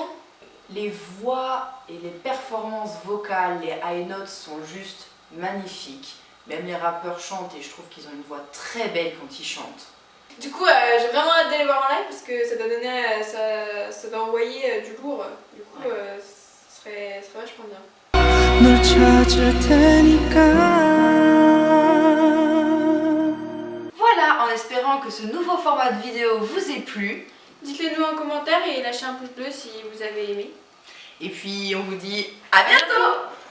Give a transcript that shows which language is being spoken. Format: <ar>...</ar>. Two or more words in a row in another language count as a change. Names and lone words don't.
<fr>Les voix et les performances vocales, les</fr> <en>high notes</en> <fr>sont juste magnifiques. Même les rappeurs chantent et je trouve qu'ils ont une voix très belle quand ils chantent. Du coup, j'ai vraiment hâte d'aller voir en live parce que ça doit donner, ça doit envoyer du lourd. Du coup, ce serait vachement bien.</fr> <ko>널 찾을 테니까.</ko> <fr>Voilà, en espérant que ce nouveau format de vidéo vous ait plu. Dites-le nous en commentaire et lâchez un pouce bleu si vous avez aimé. Et puis on vous dit à bientôt.</fr>